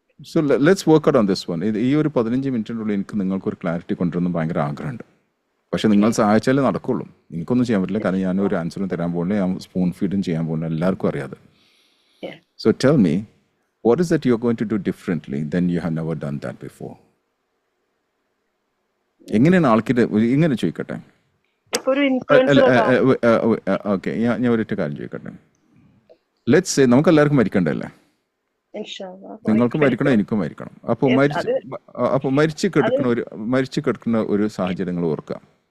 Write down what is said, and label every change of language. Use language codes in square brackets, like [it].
[en] So let's work out on this one. [ml] ഈ ഒരു 15 മിനിറ്റിനുള്ളിൽ എനിക്ക് നിങ്ങൾക്കൊരു ക്ലാരിറ്റി കൊണ്ടുവരണം ഭയങ്കര ആഗ്രഹമുണ്ട്. പക്ഷെ നിങ്ങൾ സഹായിച്ചാലേ നടക്കുള്ളൂ. എനിക്കൊന്നും ചെയ്യാൻ പറ്റില്ല, കാരണം ഞാനൊരു ആൻസറും തരാൻ പോകുന്നില്ല, ഞാൻ സ്പൂൺ ഫീഡും ചെയ്യാൻ പോകുന്നില്ല, എല്ലാവർക്കും അറിയാതെ. [en] Yeah. So tell me, what is that you're going to do differently than you have never done that before? [ml] എങ്ങനെയാണ് ആൾക്കാർ ഇങ്ങനെ ചോദിക്കട്ടെ? ഇപ്പൊ ഒരു ഇൻഫ്ലുവൻസർ ഓക്കെ, ഞാൻ ഒരൊറ്റ കാര്യം ചോദിക്കട്ടെ. [en] let's say [ml] നമുക്ക് എല്ലാവർക്കും മരിക്കണ്ടല്ലേ? നിങ്ങൾക്ക് മരിക്കണം, എനിക്കും മരിക്കണം. അപ്പോൾ മരിച്ചു കിടക്കുന്ന ഒരു സാഹചര്യങ്ങൾ ഓർക്കാം.